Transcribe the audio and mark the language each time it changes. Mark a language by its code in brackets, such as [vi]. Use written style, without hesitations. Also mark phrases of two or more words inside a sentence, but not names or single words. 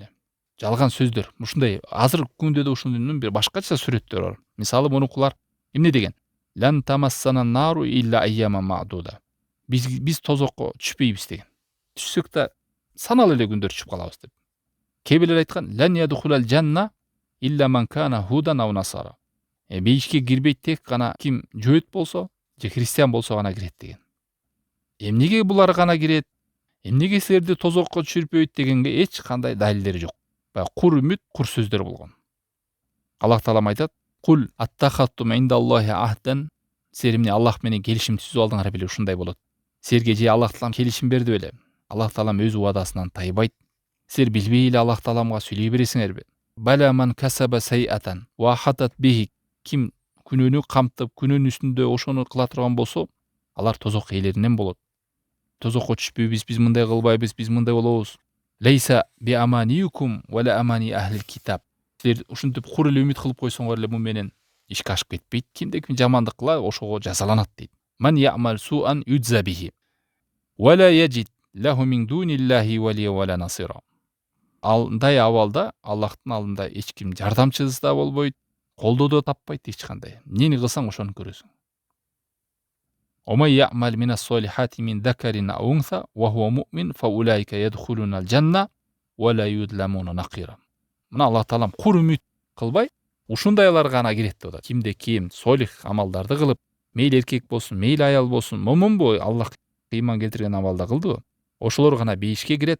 [ky] Жалган сөздөр. Ушундай азыркы күндө да ушунун бир башкача сүрөттөрү бар. Мисалы мурункулар эмне деген? [ar] لن تمسنا النار إلا أياما معدودة. [ky] Биз тозокко түшпөйбүз деген. Түшсөк да саналуу эле күндөр түшүп калабыз деп. Кээ бирлер айткан [ar] لن يدخل الجنة إلا من كان هودا أو نصارى. [ky] Бейишке кирбейт тек гана ким жөөт болсо же христиан болсо гана кирет деген. Эмнеге булар гана кирет? Эмнеге силерди тозокко түшүрбөйт дегенге эч кандай далилдери жок. Баягы кур үмүт, кур сөздөр болгон. Аллах таалам айтат: [ar] "قل أتخذتم عند الله عهدا". [ky] Силер эмне Аллах менен келишим түзүп алдыңар беле, ушундай болот. Силерге же Аллах таалам келишим берди беле? Аллах таалам өз уадасынан тайбайт. Силер билбей эле Аллах тааламга сүйлөй бересиңерби? [ar] بلى من كسب سيئة وأحاطت به. [ky] Ким күнөөнү камтып, күнөөнүн үстүндө ошону кыла турган болсо, алар тозок ээлеринен болот. Тозокко түшпөйбүз, биз мындай кылбайбыз, биз мындай болобуз. [ar] ليس بأمانيكم ولا أماني أهل الكتاب. [ky] Силер ушинтип кур эле үмүт кылып койсоңор эле мун менен ишке ашып кетпейт. Кимде ким жамандык кыла, ошого жазаланат дейт. [ar] من يعمل سوءا يجز به ولا يجد له من دون الله وليا ولا نصيرا. [ky] Андай абалда Аллахтын алдында эч ким жардамчысы да болбойт, колдоо да таппайт эч кандай. Эмнени кылсаң ошону көрөсүң. [ar] ومن يعمل من الصالحات من ذكر أو أنثى وهو مؤمن فأولئك يدخلون الجنة ولا يظلمون نقيرا. [ky] Мына Аллах таалам кур үмүт кылбай, ушундайлар гана кирет деп атат. Кимде ким солих амалдарды кылып, мейли эркек болсун, мейли аял болсун, момунбу, Аллах ыйман келтирген амалда кылдыбы, ошолор гана бейишке кирет.